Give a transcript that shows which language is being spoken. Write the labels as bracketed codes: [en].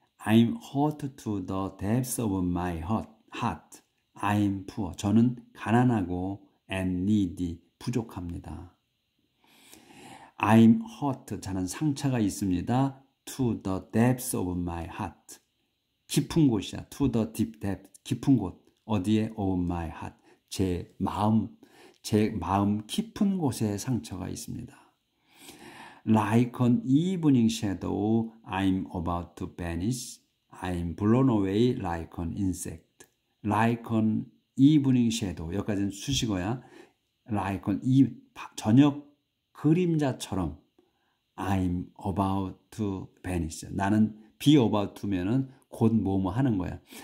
[en] I'm hurt to the depths of my heart. I'm poor. [ko] 저는 가난하고 [en] and needy. [ko] 부족합니다. [en] I'm hurt. [ko] 저는 상처가 있습니다. [en] To the depths of my heart. [ko] 깊은 곳이야. [en] To the deep depth. [ko] 깊은 곳. 어디에? [en] Of my heart. [ko] 제 마음 깊은 곳에 상처가 있습니다. [en] Like an evening shadow, I'm about to vanish. I'm blown away like an insect. Like an evening shadow. [ko] 여기까지는 수식어야. [en] Like an [ko] 저녁 그림자처럼 [en] I'm about to vanish. [ko] 나는 be about to면은 곧 뭐뭐 하는 거야.